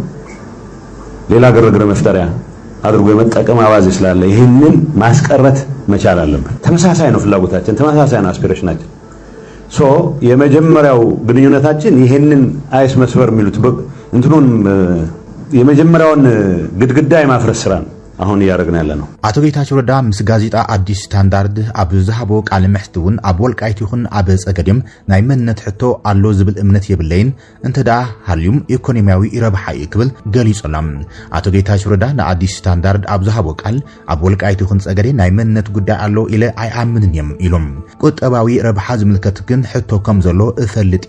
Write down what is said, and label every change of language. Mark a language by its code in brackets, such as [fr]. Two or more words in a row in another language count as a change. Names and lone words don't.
[am] ሌላ ግርግር መፍጠሪያ አድርጎ የመጠቀም አዋዝ ስላለ ይሄንን ማስቀረት መቻል አለበት ተመሳሳይ ነው ፍላጎታችን ተመሳሳይ ነው አስፒሬሽናችን ሶ የመጀመሪያው ግንኙነታችን ይሄንን አይስ መስፈር የሚሉት እንትኑን የመጀመሪያውን ግድግዳ የማፍረስ ስራ ነው አሁን ያረግና ያለ ነው [ti] አቶ ጌታቸው ረዳ ምስ ጋዜጣ አዲስ ስታንዳርድ ኣብ ዝሃቦ ቃል ምሕትውን ኣብ ወልቃይት ይኹን ኣብ ጸገድም ናይ መንነት ሕቶ ኣሎ ዝብል እምነት የብለይን እንተዳ ሃልዩም ኢኮኖሚያዊ ረብሓ ይክብል ገሊጾሎም አቶ ጌታቸው ረዳ ንአዲስ ስታንዳርድ ኣብ ዝሃቦ ቃል ኣብ ወልቃይት ይኹን ጸገድ ናይ መንነት ጉዳይ ኣሎ ኢለ ኣይኣምንን እዮም ኢሎም ቁጠባዊ ረብሓ ዝምልከት ግን ሕቶ ከም ዘሎ እፈልጥ